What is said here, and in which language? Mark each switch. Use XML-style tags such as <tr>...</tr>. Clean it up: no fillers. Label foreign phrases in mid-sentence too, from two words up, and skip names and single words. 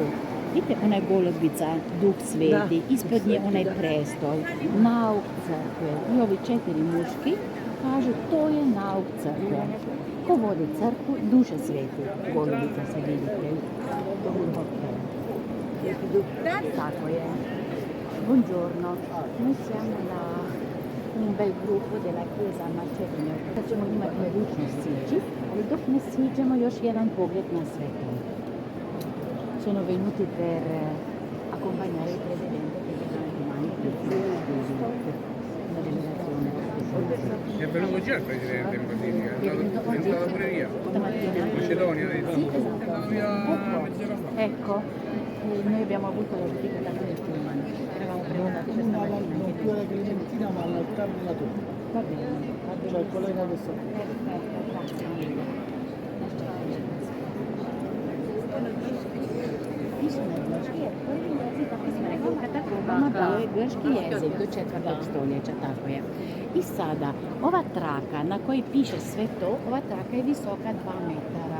<sr>Vidite onaj golubica, Duh Sveti, ispod nje onaj prestol, nauk crkve. I ovi 4 muški kažu to je nauk crkve. Ko vodi crkvu, Duše Sveti. Golubica se vidite. Tako je.</sr> <it>Buongiorno. Mi siamo un bel gruppo della Chiesa Macedonia.</it> <sr>Sad ćemo imati mogućnost sići, ali dok ne siđemo još jedan pogled na sveto.</sr> <it>Sono venuti per accompagnare il Presidente che verrà domani una delegazione. È venuto già il Presidente in Basilica, è andato pure via. Macedonia, Sì, esatto. Ecco, noi abbiamo avuto la visita da Cristina, eravamo prenotati per stamattina. Non più la Clementina ma all'altare della torre. Va bene, Cioè il collega che sta. Perfetto, grazie.</it> <sr>To je grški jezik do 4. stoljeća, tako je. I sada, ova traka na kojoj piše sve to, ova traka je visoka 2 metara.</sr>